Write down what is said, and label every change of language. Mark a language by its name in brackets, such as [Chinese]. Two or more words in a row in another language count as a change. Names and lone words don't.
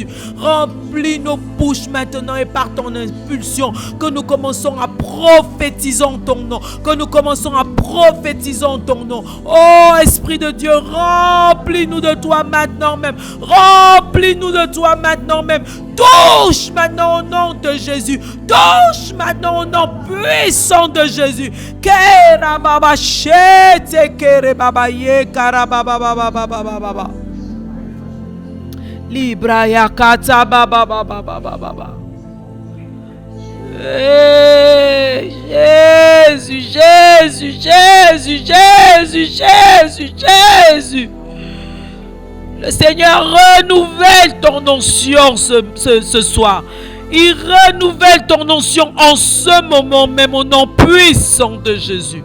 [French] Remplis nos bouches maintenant et par ton impulsion que nous commençons à prophétiser en ton nom. Que nous commençons à prophétiser en ton nom. Oh Esprit de Dieu, remplis-nous de toi maintenant même. Remplis-nous de toi maintenant même. Touche maintenant au nom de Jésus. Touche maintenant au nom puissant de Jésus. Kera baba shete kere baba ye kara baba baba baba baba. Libra ya kata baba baba baba baba. Jésus, Jésus, Jésus, Jésus, Jésus, Jésus. Le Seigneur renouvelle ton onction ce soir. Il renouvelle ton onction en ce moment même au nom puissant de Jésus.